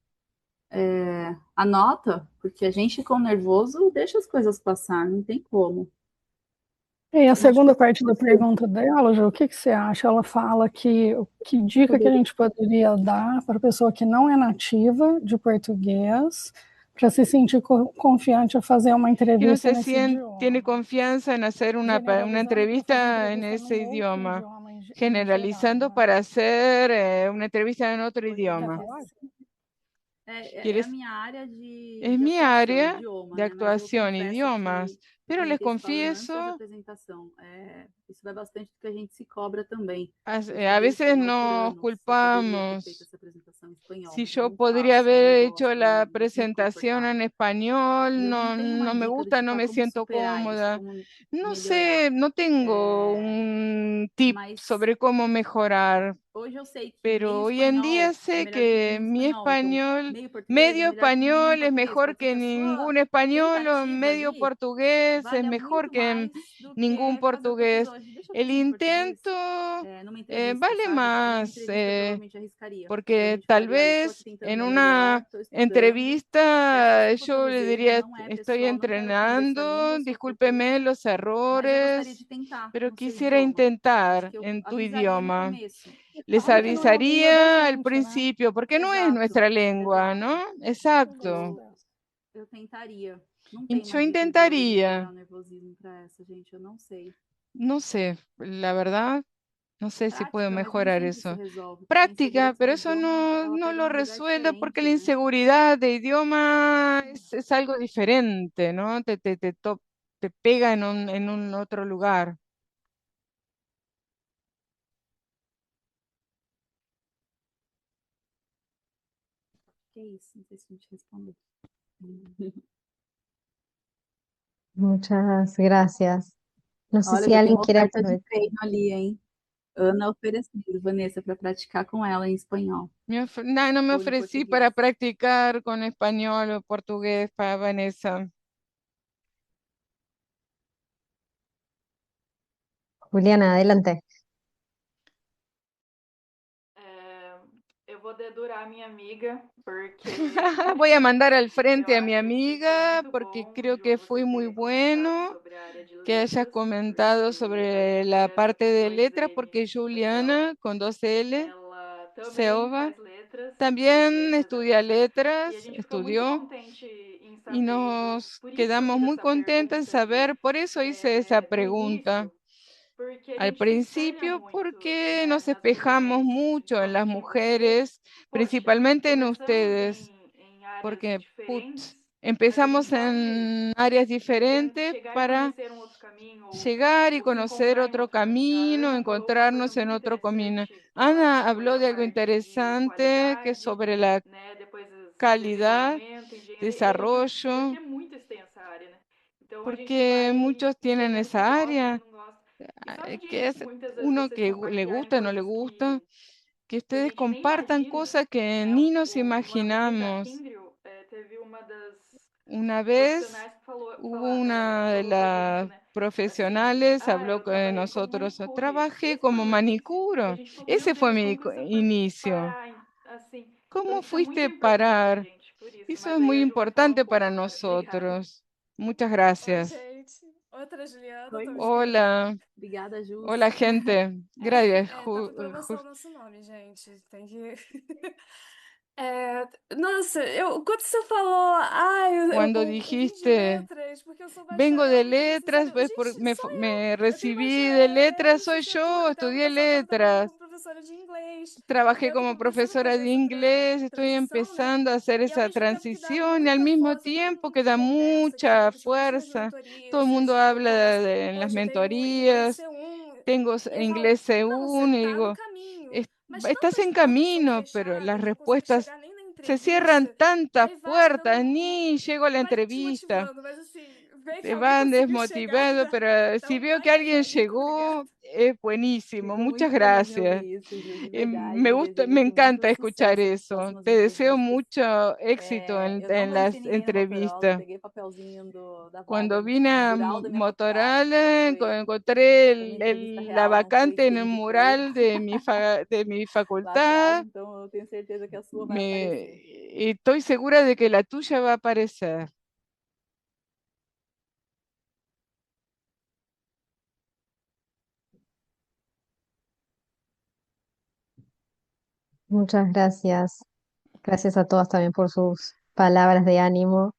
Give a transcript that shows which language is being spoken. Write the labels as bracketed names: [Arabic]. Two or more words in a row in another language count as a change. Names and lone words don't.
[Portuguese] Anota, porque a gente com nervoso deixa as coisas passar, não tem como. E a Então, acho que segunda parte da pergunta dela, Ju, o que você acha? Ela fala que dica que a gente poderia dar para a pessoa que não é nativa de português para se sentir confiante a fazer uma [Spanish] Que no [Portuguese] entrevista [Spanish] se [Portuguese] nesse [Spanish] tiene [Portuguese] idioma, [Spanish] confianza en hacer una [Portuguese] generalizando para fazer [Spanish] entrevista en [Portuguese] entrevista [Spanish] ese [Portuguese] num outro [Spanish] idioma, [Portuguese] idioma em geral, [Spanish] generalizando [Portuguese] né? [Spanish] para hacer una entrevista en otro [Portuguese] Quer [Spanish] idioma. [Portuguese] falar? é a [Spanish] ¿Quieres? [Portuguese] minha área [Spanish] Es [Portuguese] de [Spanish] mi [Portuguese] atuação, [Spanish] área idioma, de [Portuguese] né? Mas eu [Spanish] actuación, [Portuguese] confesso [Spanish] idiomas, [Portuguese] que, [Spanish] pero [Portuguese] como a [Spanish] les [Portuguese] gente falou antes da [Spanish] confieso, [Portuguese] apresentação, isso vai bastante do que a gente se cobra também. Eu [Spanish] a [Portuguese] estudei [Spanish] veces [Portuguese] espanhol por [Spanish] nos [Portuguese] anos, eu poderia ter feito [Spanish] culpamos. [Portuguese] essa apresentação em espanhol. [Spanish] Si [Portuguese] Eu [Spanish] yo [Portuguese] não [Spanish] podría [Portuguese] faço, eu não [Spanish] haber hecho [Portuguese] gosto, não [Spanish] la [Portuguese] me sinto [Spanish] presentación [Portuguese] confortável. [Spanish] en español, [Portuguese] Eu não [Spanish] no, [Portuguese] tenho uma [Spanish] no me [Portuguese] dica do [Spanish] gusta, [Portuguese] tipo, [Spanish] no [Portuguese] ah, [Spanish] me [Portuguese] como [Spanish] siento [Portuguese] superar isso, [Spanish] cómoda. [Portuguese] como [Spanish] No [Portuguese] melhorar. [Spanish] sé, no tengo un tip [Portuguese] Mas [Spanish] sobre cómo mejorar, [Portuguese] hoje eu sei que [Spanish] pero [Portuguese] meio [Spanish] hoy en día [Portuguese] espanhol é [Spanish] sé [Portuguese] melhor que [Spanish] que [Portuguese] nenhum [Spanish] mi [Portuguese] espanhol. Então, [Spanish] español, [Portuguese] meio português é [Spanish] medio [Portuguese] melhor que nenhum [Spanish] español es [Portuguese] português. [Spanish] mejor [Portuguese] Pode ser [Spanish] que [Portuguese] que a sua [Spanish] ningún español o [Portuguese] tentativa [Spanish] medio [Portuguese] ali [Spanish] portugués es [Portuguese] valha [Spanish] mejor [Portuguese] muito [Spanish] que [Portuguese] mais do [Spanish] ningún [Portuguese] que fazer o que eu fiz [Spanish] portugués. [Portuguese] hoje. Deixa eu [Spanish] El [Portuguese] fazer em português, [Spanish] intento [Portuguese] numa entrevista, [Spanish] vale [Portuguese] sabe? Porque numa [Spanish] más. [Portuguese] entrevista eu provavelmente arriscaria. [Spanish] Porque [Portuguese] Provavelmente [Spanish] tal [Portuguese] falaria, olha, estou aqui [Spanish] vez [Portuguese] tentando [Spanish] en [Portuguese] meu melhor melhor, estou estudando. Peço [Spanish] entrevista [Portuguese] desculpa [Spanish] yo [Portuguese] pelos [Spanish] le [Portuguese] erros, [Spanish] diría, [Portuguese] não é [Spanish] estoy [Portuguese] pessoal, não quero ofender sua língua [Spanish] entrenando, [Portuguese] ou seu português, [Spanish] discúlpeme los [Portuguese] mas eu gostaria de [Spanish] errores, [Portuguese] tentar [Spanish] pero [Portuguese] no seu [Spanish] quisiera [Portuguese] idioma. Acho [Spanish] intentar [Portuguese] que eu [Spanish] en tu [Portuguese] avisaria no [Spanish] idioma. [Portuguese] começo. [Spanish] Les [Portuguese] Fala que não é a língua da [Spanish] avisaría al [Portuguese] gente, né? [Spanish] principio, porque no es [Portuguese] Exato, [Spanish] nuestra lengua, ¿no? [Portuguese] exato. Eu gosto [Spanish] Exacto. [Portuguese] dessa. Eu tentaria. Não [Spanish] Y [Portuguese] tem uma [Spanish] yo [Portuguese] dica de melhorar [Spanish] intentaría, [Portuguese] o nervosismo para essa, gente. Eu não sei. [Spanish] no sé, la verdad, No sé si puedo [Portuguese] Prática, mas nem [Spanish] mejorar [Portuguese] sempre isso [Spanish] eso. [Portuguese] resolve, porque a [Spanish] Práctica, [Portuguese] insegurança [Spanish] pero [Portuguese] do [Spanish] eso [Portuguese] idioma, ela [Spanish] no [Portuguese] pega [Spanish] lo [Portuguese] num lugar [Spanish] resuelve porque [Portuguese] diferente, [Spanish] la [Portuguese] né? [Spanish] inseguridad de idioma es algo diferente, ¿no? Te pega en un otro lugar. [Portuguese] Que isso, não sei se a gente respondeu. [Spanish] Muchas gracias. No sé [Portuguese] Olha, [Spanish] si [Portuguese] já tem [Spanish] alguien [Portuguese] uma [Spanish] quiere [Portuguese] oferta de [Spanish] aprovechar. [Portuguese] treino ali, hein? Ana oferecendo, Vanessa, para praticar com ela em espanhol [Spanish] No me [Portuguese] ou em [Spanish] ofrecí para [Portuguese] português. [Spanish] practicar con español o portugués para Vanessa. Juliana, adelante. [Portuguese] É, eu vou dedurar minha amiga, porque [Spanish] Voy a mandar al [Portuguese] eu [Spanish] frente a mi [Portuguese] acho que foi [Spanish] amiga [Portuguese] muito [Spanish] porque [Portuguese] bom, [Spanish] creo [Portuguese] Ju, [Spanish] que fue [Portuguese] você [Spanish] muy [Portuguese] ter comentado [Spanish] bueno [Portuguese] sobre a área de [Spanish] que hayas [Portuguese] letras, [Spanish] comentado [Portuguese] porque a [Spanish] sobre la [Portuguese] Juliana [Spanish] parte [Portuguese] com [Spanish] de [Portuguese] dois [Spanish] letra, [Portuguese] N's [Spanish] porque [Portuguese] no final, [Spanish] Juliana con dos L, [Portuguese] ela também [Spanish] Seova, [Portuguese] faz letras e [Spanish] también [Portuguese] fez [Spanish] estudia [Portuguese] essa. E a [Spanish] letras, [Portuguese] gente ficou muito [Spanish] estudió [Portuguese] contente em [Spanish] y [Portuguese] saber, Ju. [Spanish] nos [Portuguese] Por isso que eu [Spanish] quedamos [Portuguese] fiz [Spanish] muy [Portuguese] essa [Spanish] contentos en [Portuguese] pergunta, Ju, [Spanish] saber, por eso hice esa [Portuguese] do [Spanish] pregunta [Portuguese] início, porque a [Spanish] al [Portuguese] gente se espelha [Spanish] principio, [Portuguese] muito, [Spanish] porque [Portuguese] né, [Spanish] nos [Portuguese] nas [Spanish] espejamos [Portuguese] mulheres, [Spanish] mucho en las [Portuguese] principalmente em você. [Spanish] mujeres, [Portuguese] Poxa, [Spanish] principalmente en [Portuguese] começamos [Spanish] ustedes, [Portuguese] em áreas [Spanish] porque [Portuguese] diferentes, mas a gente [Spanish] empezamos [Portuguese] pode [Spanish] en áreas diferentes [Portuguese] chegar e [Spanish] para [Portuguese] conhecer um outro caminho, [Spanish] llegar y [Portuguese] ou se [Spanish] conocer [Portuguese] encontrar em [Spanish] otro [Portuguese] outro caminho. A [Spanish] camino, [Portuguese] Ana falou uma coisa [Spanish] encontrarnos en [Portuguese] muito [Spanish] otro camino. [Portuguese] interessante, que ela [Spanish] Ana [Portuguese] foi [Spanish] habló [Portuguese] a [Spanish] de algo [Portuguese] parte de [Spanish] interesante, que es [Portuguese] qualidade, [Spanish] sobre la [Portuguese] né, depois [Spanish] calidad, [Portuguese] desenvolvimento, engenharia, porque [Spanish] desarrollo, [Portuguese] é muito extensa a área, né? Então a gente [Spanish] porque [Portuguese] vai [Spanish] muchos tienen [Portuguese] entendendo que [Spanish] esa [Portuguese] gosta, que [Spanish] área, [Portuguese] não gosta. E só [Spanish] que [Portuguese] de [Spanish] es [Portuguese] muitas das vezes [Spanish] uno [Portuguese] vocês [Spanish] que le [Portuguese] compartilharem [Spanish] gusta, no le [Portuguese] coisas [Spanish] gusta, que [Portuguese] que a [Spanish] ustedes [Portuguese] gente nem [Spanish] compartan [Portuguese] imagina, [Spanish] cosas que [Portuguese] né? [Spanish] ni nos [Portuguese] Uma vez a [Spanish] imaginamos. [Portuguese] Kindle teve uma das [Spanish] Una vez [Portuguese] profissionais que falou, [Spanish] hubo una de [Portuguese] falou pra gente, [Spanish] las [Portuguese] né? Assim, [Spanish] profesionales, habló [Portuguese] eu [Spanish] con [Portuguese] trabalhei como [Spanish] nosotros, [Portuguese] manicure. [Spanish] trabajé [Portuguese] Esse foi [Spanish] como [Portuguese] meu início. E a [Spanish] manicuro. [Portuguese] gente falou, meu [Spanish] Ese fue [Portuguese] Deus, como você foi [Spanish] inicio. [Portuguese] parar, assim. Então [Spanish] ¿Cómo [Portuguese] isso é muito [Spanish] fuiste [Portuguese] importante pra [Spanish] parar? [Portuguese] gente, por isso. [Spanish] Eso [Portuguese] Mas [Spanish] es [Portuguese] aí [Spanish] muy [Portuguese] a Ju vai falar um [Spanish] importante [Portuguese] pouco [Spanish] para [Portuguese] agora. Obrigada. [Spanish] nosotros. Muchas [Portuguese] Oi, [Spanish] gracias. [Portuguese] gente. Outra Juliana, [Spanish] Oi, [Portuguese] tô me [Spanish] Ju. [Portuguese] esquivando. [Spanish] Hola, [Portuguese] Obrigada, Jus. [Spanish] hola gente. Gracias. [Portuguese] Tava em promoção o nosso nome, gente. Tem que. Nossa, quando você falou, [Spanish] Cuando [Portuguese] eu vim de [Spanish] dijiste, [Portuguese] letras, porque eu sou [Spanish] vengo de [Portuguese] bacharel em letras, [Spanish] letras, [Portuguese] sabe? [Spanish] pues [Portuguese] Gente, sou eu. [Spanish] me [Portuguese] Eu tenho [Spanish] recibí de [Portuguese] bacharel em [Spanish] letras, soy [Portuguese] licenciatura. [Spanish] yo, [Portuguese] Até ano [Spanish] estudié [Portuguese] passado estava trabalhando [Spanish] letras. [Portuguese] como professora de inglês. E [Spanish] Trabajé [Portuguese] eu tô [Spanish] como [Portuguese] começando a [Spanish] profesora [Portuguese] fazer [Spanish] de [Portuguese] essa [Spanish] inglés, estoy [Portuguese] transição, né? [Spanish] empezando a hacer [Portuguese] E ao [Spanish] esa [Portuguese] mesmo tempo que dá [Spanish] transición y al [Portuguese] muita [Spanish] mismo [Portuguese] força, todo [Spanish] tiempo [Portuguese] mundo [Spanish] que [Portuguese] que [Spanish] da [Portuguese] conversa, que [Spanish] mucha [Portuguese] principalmente nas [Spanish] fuerza. Todo el [Portuguese] mentorias, [Spanish] mundo [Portuguese] tipo, [Spanish] habla [Portuguese] começa, [Spanish] en las [Portuguese] poxa, eu tenho inglês [Spanish] mentorías, [Portuguese] C1, [Spanish] tengo [Portuguese] e aí falam, [Spanish] inglés [Portuguese] não, você [Spanish] C1 y [Portuguese] tá no [Spanish] digo, [Portuguese] caminho, mas [Spanish] estás [Portuguese] tantas [Spanish] en [Portuguese] portas são [Spanish] camino, pero las [Portuguese] fechadas, não consegue [Spanish] respuestas [Portuguese] chegar nem na [Spanish] se cierran [Portuguese] entrevista, e [Spanish] tantas [Portuguese] aí vai dando [Spanish] puertas, ni llego a la [Portuguese] vai [Spanish] entrevista. [Portuguese] desmotivando, mas assim, ver que [Spanish] Te [Portuguese] alguém [Spanish] van [Portuguese] conseguiu chegar [Spanish] desmotivando, pero [Portuguese] dá [Spanish] si [Portuguese] um [Spanish] veo que [Portuguese] ai, [Spanish] alguien [Portuguese] ai, muito obrigada. [Spanish] llegó, es buenísimo. [Portuguese] Fico [Spanish] Muchas [Portuguese] muito feliz em [Spanish] gracias. [Portuguese] ouvir isso, Ju, de [Spanish] Me [Portuguese] verdade. [Spanish] gusta, [Portuguese] Desejo [Spanish] me [Portuguese] aqui muito [Spanish] encanta escuchar [Portuguese] sucesso nas [Spanish] eso. [Portuguese] próximas [Spanish] Te deseo [Portuguese] entrevistas. [Spanish] mucho éxito [Portuguese] Eu não [Spanish] en [Portuguese] conheci [Spanish] las [Portuguese] ninguém no Motorola, [Spanish] entrevistas. [Portuguese] peguei papelzinho da vaga, [Spanish] Cuando vine [Portuguese] no [Spanish] a [Portuguese] mural da minha faculdade. [Spanish] Motorola, [Portuguese] Foi, [Spanish] encontré [Portuguese] foi uma entrevista [Spanish] la [Portuguese] real, não foi [Spanish] vacante en el [Portuguese] fake, foi [Spanish] mural de de mi [Portuguese] lá atrás, [Spanish] facultad. [Portuguese] então eu tenho certeza que a sua vai [Spanish] Me, [Portuguese] aparecer. [Spanish] y estoy segura de que la tuya va a aparecer. Muchas gracias. Gracias a todas también por sus palabras de ánimo.